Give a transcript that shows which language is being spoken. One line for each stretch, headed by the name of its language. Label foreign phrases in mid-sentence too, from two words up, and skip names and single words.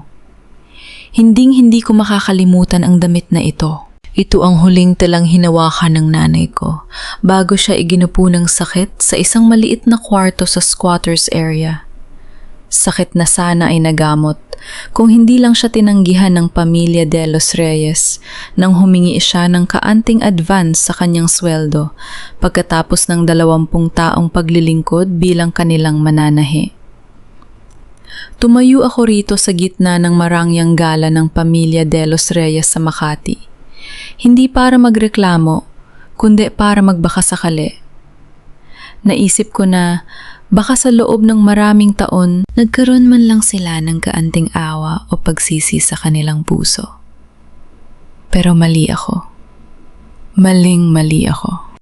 Filipino: Hinding-hindi ko makakalimutan ang damit na ito. Ito ang huling telang hinawakan ng nanay ko bago siya iginupo ng sakit sa isang maliit na kwarto sa
English: squatters area.
Filipino: Sakit na sana ay nagamot kung hindi lang siya tinanggihan ng pamilya de los Reyes nang humingi siya ng kaanting advance sa kanyang sweldo pagkatapos ng 20 taong paglilingkod bilang kanilang mananahi. Tumayo ako rito sa gitna ng marangyang gala ng pamilya de los Reyes sa Makati. Hindi para magreklamo, kundi para magbakasakali. Naisip ko na baka sa loob ng maraming taon, nagkaroon man lang sila ng kaanting awa o pagsisi sa kanilang puso. Pero mali ako. Maling-mali ako.